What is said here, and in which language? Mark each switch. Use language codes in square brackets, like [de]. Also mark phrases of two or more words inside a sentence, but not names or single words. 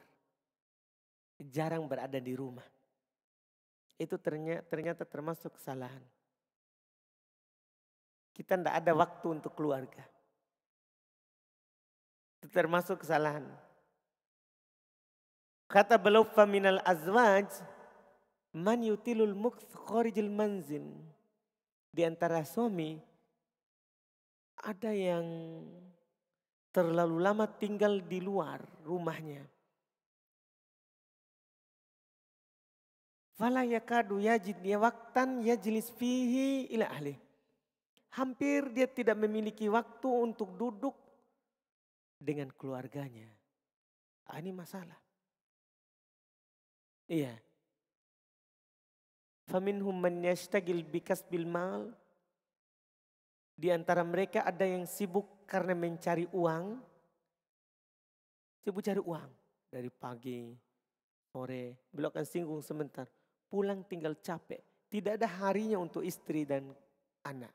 [id] Jarang berada di rumah. Itu ternyata termasuk kesalahan. Kita tidak ada waktu untuk keluarga. Itu termasuk kesalahan. Kata beliau [ar] فمن الأزواج من يطيل المكث خارج المنزل. [id] Di antara suami ada yang terlalu lama tinggal di luar rumahnya. [ar] فلا يكاد يجد dia وقتا يجلس فيه إلى أهل. [id] Hampir dia tidak memiliki waktu untuk duduk dengan keluarganya. Ini masalah. Iya. [ar] فمنهم من يشتغل بكسب المال. [id] Di antara mereka ada yang sibuk karena mencari uang. Sibuk cari uang dari pagi, sore, beliau akan singgung sebentar. Pulang tinggal capek. Tidak ada harinya untuk istri dan anak.